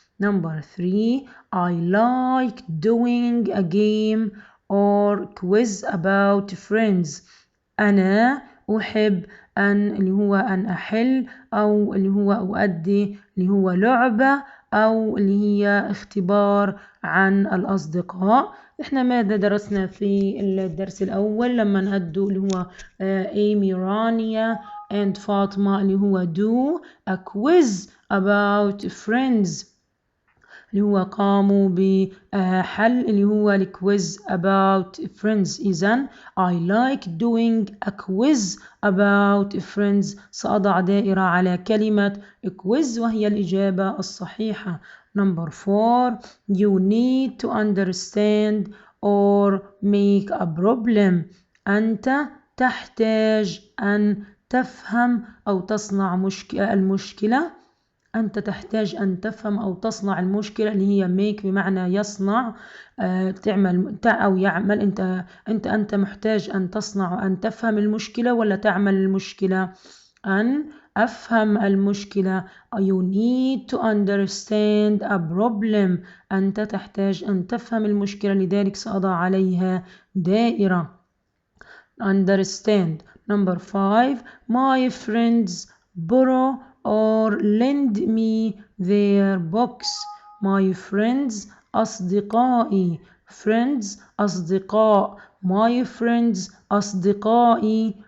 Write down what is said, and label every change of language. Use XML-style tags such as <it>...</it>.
<en>Number 3 I like doing a game or quiz about friends.</en> <ar>أنا أحب أن أحل أو اللي هو أؤدي اللي هو لعبة أو اللي هي اختبار عن الأصدقاء. إحنا ماذا درسنا في الدرس الأول لما نأدوا اللي هو إيمي رانيا</ar> <en>and</en> <ar>فاطمة اللي هو</ar> <en>do a quiz about friends</en> <ar>اللي هو قاموا بحل اللي هو الكويز</ar> <en>about friends.</en> <ar>إذن</ar> <en>I like doing a quiz about friends</en> <ar>سأضع دائرة على كلمة quiz وهي الإجابة الصحيحة.</ar> <en>Number 4 you need to understand or make a problem.</en> <ar>أنت تحتاج أن تفهم أو تصنع المشكلة. أنت تحتاج أن تفهم أو تصنع المشكلة اللي هي make بمعنى يصنع تعمل أو يعمل. أنت محتاج أن تصنع أن تفهم المشكلة ولا تعمل المشكلة؟ أن أفهم المشكلة.</ar> <en>You need to understand a problem.</en> <ar>أنت تحتاج أن تفهم المشكلة لذلك سأضع عليها دائرة.</ar> <en>Understand. Number 5 my friends borrow or lend me their books. My friends</en> <ar>أصدقائي.</ar> <en>Friends</en> <ar>أصدقاء.</ar> <en>My friends</en> <ar>أصدقائي.</ar>